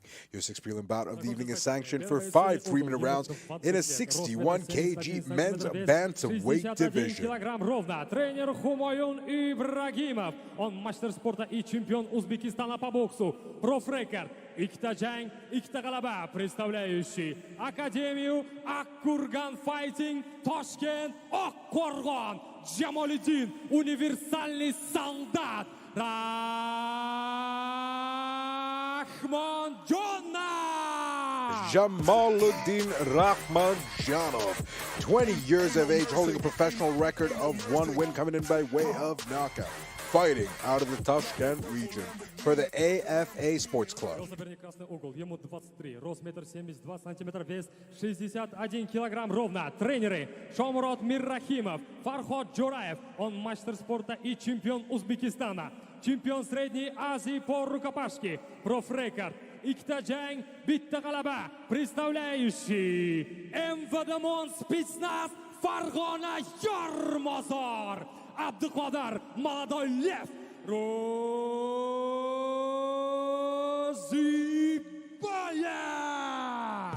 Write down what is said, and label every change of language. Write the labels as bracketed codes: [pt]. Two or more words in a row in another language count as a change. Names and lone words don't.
[en] Your 6th prelim bout of the evening is sanctioned for 5 3-minute rounds in a 61 kg men's bantamweight division. [ru] Тренер Хумаюн Ибрагимов. Он мастер спорта и чемпион Узбекистана по боксу. Профрекорд. [uz] Ikkita jang, ikkita g'alaba, [ru] представляющий Академию Аккурган Fighting, Toshkent, Oqqo'rg'on, Jamoliddin, универсальный солдат, Rahmanjonov. [en] Jamoliddin Rahmanjonov, 20 years of age, holding a professional record of 1 win, coming in by way of knockout. Fighting out of the Tashkent region for the AFA Sports Club. [ru] Красный угол, ему 23, рост 1,72 сантиметра, вес 61 килограмм ровно. Тренеры Шомурод Миррахимов, Фарход Джураев, он мастер спорта и чемпион Узбекистана, чемпион Средней Азии по рукопашке, профрекорд. [uz] Ikkita jang, bitta g'alaba, [ru] представляющий МВД спецназ Farg'ona Yormozor, Abduqodir Молодой Лев Roziboyev.